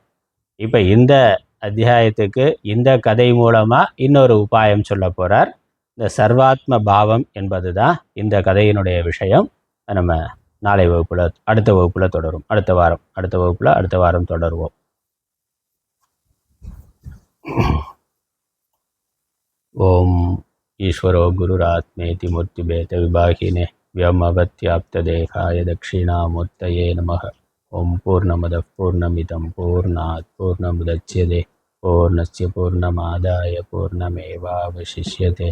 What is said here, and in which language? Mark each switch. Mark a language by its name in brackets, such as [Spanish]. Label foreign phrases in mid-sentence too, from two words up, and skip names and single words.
[Tamil] இப்போ இந்த அத்தியாயத்துக்கு இந்த கதை மூலமாக இன்னொரு உபாயம் சொல்ல போகிறார். இந்த சர்வாத்ம பாவம் என்பது தான் இந்த கதையினுடைய விஷயம். நம்ம நாளை வகுப்பில், அடுத்த வகுப்பில் தொடரும். அடுத்த வாரம் தொடருவோம். [Sanskrit] ஓம் ईश्वरो गुरुरात्मेति मूर्तिभेदविभागिने व्योमवत्याप्तदेहाय दक्षिणामूर्तये नमः। ओं पूर्णमदः पूर्णमिदं पूर्णात् पूर्णमुदच्यते पूर्णस्य पूर्णमादाय पूर्णमेवावशिष्यते।